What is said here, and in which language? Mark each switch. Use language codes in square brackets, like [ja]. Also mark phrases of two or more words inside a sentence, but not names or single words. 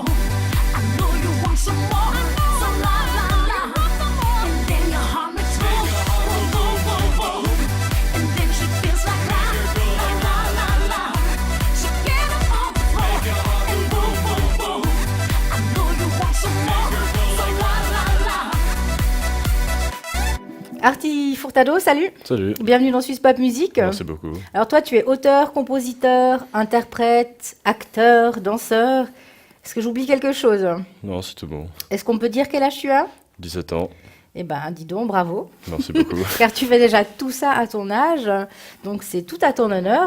[en] I know you want some more, so la, la, la. And then your heart makes boom, boom, boom, boom, boom. And then she feels like la, la, la, la, la. So get up on the floor and boom, boom, boom. I know you want some more, so la, la, la. [fr] Artie Furtado, salut. Salut, Bienvenue dans Suisse Pop Music. merci beaucoup. Alors toi, tu es auteur, compositeur, interprète, acteur, danseur. Est-ce que j'oublie quelque chose? Non, c'est tout bon. Est-ce qu'on peut dire quel âge tu as? 17 ans, Eh ben, dis donc, bravo. merci beaucoup. Car tu fais déjà tout ça à ton âge, donc c'est tout à ton honneur.